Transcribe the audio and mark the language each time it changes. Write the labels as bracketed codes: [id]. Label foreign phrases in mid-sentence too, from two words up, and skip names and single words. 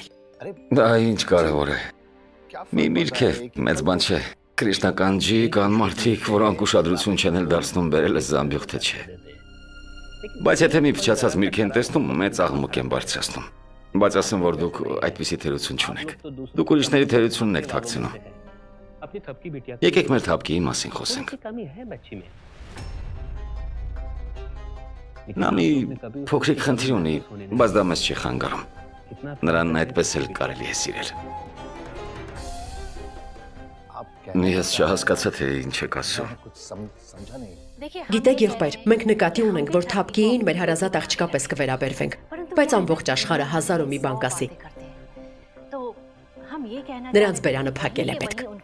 [hy] Դա ինչ կարևոր է։ Մի միրգ է, մեծ բան չէ։ Կրիշնական ջի կան մարդիկ, որոնք ուշադրություն չեն էլ դարձնում բերել ես զամբյուղ թե չէ։ Բայց եթե մի փչացած միրգ են տեսնում, մեծ աղմուկ են բարձրացնում։ Բայց ասեմ, որ դուք այդպիսի թերություն չունեք։ Դուք ուրիշների թերությունն եք թաքցնում։ [hi] अपनी थपकी बिटिया [hy] Եկեք մեր թափկիի մասին խոսենք։ [hi] की कमी है बच्ची में [hy] Նա մի փոքրիկ խնդիր ունի, բայց դա մեզ չի խանգարում։ Նրան այդպես էլ կարելի է սիրել։ Ես չհասկացա, թե ինչ եք ասում։ Գիտեք եղբայր, մենք նկատի ունենք, որ թափկիին մեր հարազատ աղջկա պես կվերաբերվենք, բայց ամբողջ աշխարհը հազար ու մի բան կասի։ Նրանց բերանը փակել է պետք։